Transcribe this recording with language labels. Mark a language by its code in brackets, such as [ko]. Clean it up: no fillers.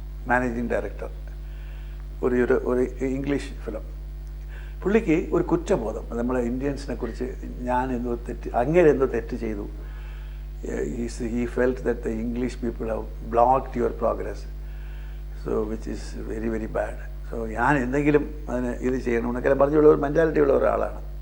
[ml] Managing director, ഒരു English film. പുള്ളിക്ക് ഒരു കുറ്റബോധം, നമ്മളെ ഇന്ത്യൻസിനെ കുറിച്ച് ഞാൻ അങ്ങനെ എന്തോ തെറ്റ് ചെയ്തു. [en] he felt that the English people have blocked your progress, so which is very very bad. [ml] So ഞാൻ എന്തെങ്കിലും അതിന് ഇത് ചെയ്യണം എന്നൊക്കെ പറഞ്ഞുള്ള ഒരു മെൻറ്റാലിറ്റി ഉള്ള ഒരാളാണ്.